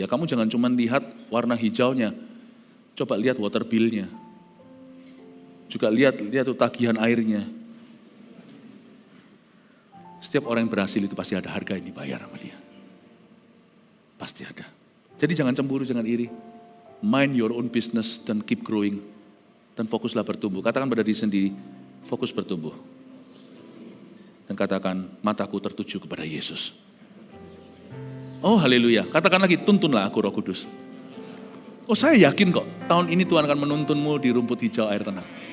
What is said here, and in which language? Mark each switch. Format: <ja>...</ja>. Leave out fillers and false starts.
<id>Ya kamu jangan cuma lihat warna hijaunya. Coba lihat</id> <en>water bill-</en> <id>nya. Juga lihat tuh tagihan airnya. Setiap orang yang berhasil itu pasti ada harga yang dibayar sama dia. Pasti ada. Jadi jangan cemburu, jangan iri.</id> <en>Mind your own business</en> <id>dan</id> <en>keep growing.</en> <id>Dan fokuslah bertumbuh. Katakan pada diri sendiri, fokus bertumbuh. Dan katakan, mataku tertuju kepada Yesus. Oh haleluya. Katakan lagi, tuntunlah aku Roh Kudus. Oh saya yakin kok, tahun ini Tuhan akan menuntunmu di rumput hijau air tenang.</id>